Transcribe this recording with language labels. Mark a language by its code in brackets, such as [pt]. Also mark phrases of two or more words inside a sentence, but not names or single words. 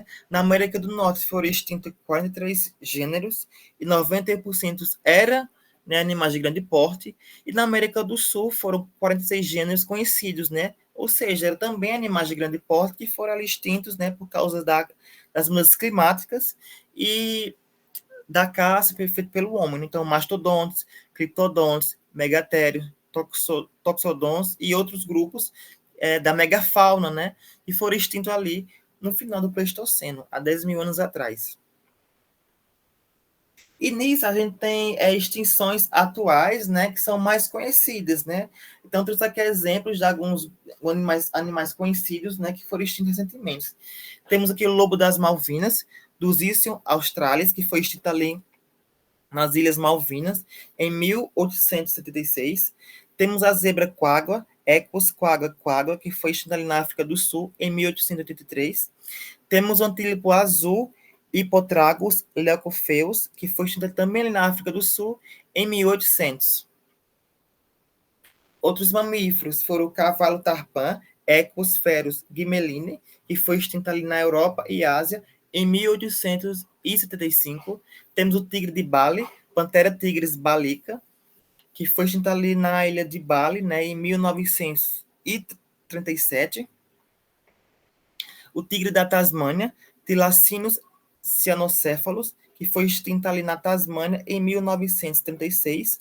[pt] Na América do Norte foram extintos 43 gêneros e 90% era, né, animais de grande porte, e na América do Sul foram 46 gêneros conhecidos, né? Ou seja, eram também animais de grande porte que foram ali extintos, né, por causa das mudanças climáticas e da caça feita pelo homem. Então, mastodontes, criptodontes, megatérios, toxodons e outros grupos da megafauna, né, que foram extintos ali no final do Pleistoceno, há 10 mil anos atrás. E nisso a gente tem extinções atuais, né, que são mais conhecidas, né? Então, trouxe aqui exemplos de alguns animais conhecidos, né, que foram extintos recentemente. Temos aqui o lobo das Malvinas, do Zício australis, que foi extinto ali nas Ilhas Malvinas, em 1876. Temos a zebra quagga, Equus quagga quagga, que foi extinta ali na África do Sul, em 1883. Temos o antílope azul, Hippotragus leucopheus, que foi extinta também ali na África do Sul, em 1800. Outros mamíferos foram o cavalo tarpã, Equus ferus ghimeline, que foi extinta ali na Europa e Ásia, em 1875. Temos o tigre de Bali, Panthera tigris balica, que foi extinta ali na ilha de Bali, né, em 1937. O tigre da Tasmânia, Thylacinus cyanocéphalos, que foi extinta ali na Tasmânia em 1936.